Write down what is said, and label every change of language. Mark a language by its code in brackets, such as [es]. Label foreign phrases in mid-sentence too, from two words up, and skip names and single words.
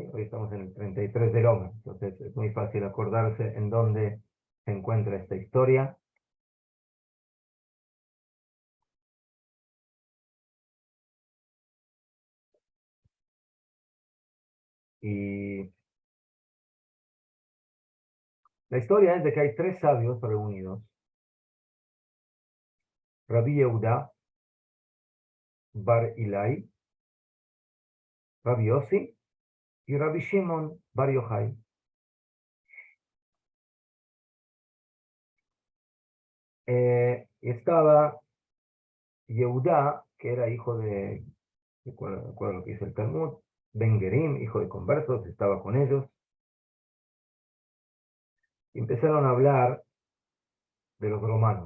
[es] Hoy estamos en el 33 del Omer, entonces es muy fácil acordarse en dónde se encuentra esta historia. Y la historia es de que hay tres sabios reunidos: Rabbi Yehuda Bar Ilai, Rabbi Yossi y Rabbi Shimon Bar Yochai. Estaba Yehuda, que era hijo recuerdo lo que dice el Talmud, [he] בן גרים, [es] hijo de conversos, estaba con ellos. Y empezaron a hablar de los romanos.